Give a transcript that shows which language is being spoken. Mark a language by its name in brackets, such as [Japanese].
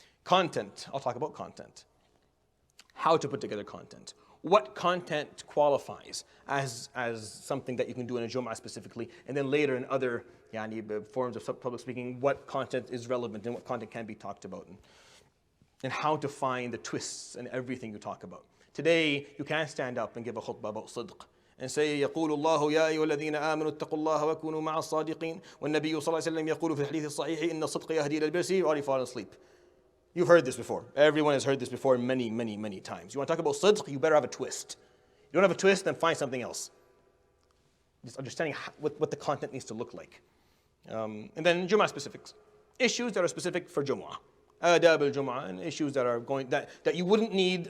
[English] Content, I'll talk about content. How to put together content. What content qualifies as something that you can do in a Jum'ah specifically, and then later in other forms of public speaking, what content is relevant and what content can be talked about, and how to find the twists in everything you talk about. Today, you can't stand up and give a khutbah about sidq and say, [Arabic] يقول الله يا أيها الذين آمنوا اتقوا الله وكونوا مع الصادقين والنبي صلى الله عليه وسلم يقول في الحديث الصحيح إن الصدق يهدي إلى البر. [English] You already fall asleep. You've heard this before. Everyone has heard this before many, many, many times. You want to talk about sidq, you better have a twist. You don't have a twist, then find something else. Just understanding what the content needs to look like. And then Jum'ah specifics. Issues that are specific for Jum'ah. Adab al-Jum'ah, and issues that you wouldn't need.